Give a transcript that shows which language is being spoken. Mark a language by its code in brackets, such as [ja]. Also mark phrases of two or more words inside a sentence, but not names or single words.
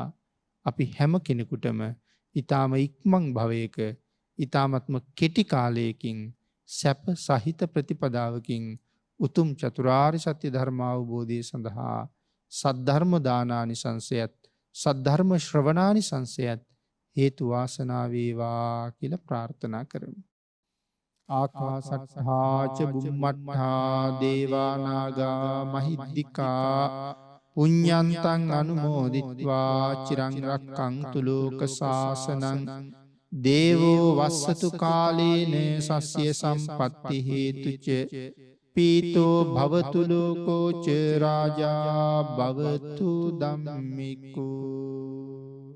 [si] අපි හැම කෙනෙකුටම ඊ타ම ඉක්මන් භවයක ඊ타මත්ම කෙටි කාලයකින් සැප සහිත ප්‍රතිපදාවකින් උතුම් චතුරාර්ය සත්‍ය ධර්ම අවබෝධය සඳහා සද්ධර්ම දානානිසංසයත් සද්ධර්ම ශ්‍රවණානිසංසයත් හේතු වාසනා වේවා කියලා ප්‍රාර්ථනා කරමු. [pi] ආකාසට්ඨා ච බුම්මට්ඨා දේවා නාග මහිද්దికා පුඤ්ඤන්තං අනුමෝදිත්වා චිරං රක්ඛන්තු ලෝක සාසනං දේවෝ වස්සතු කාලේන සස්්‍ය සම්පත්ති හේතුච පීතෝ භවතු ලෝකෝ ච රාජා භවතු ධම්මිකෝ.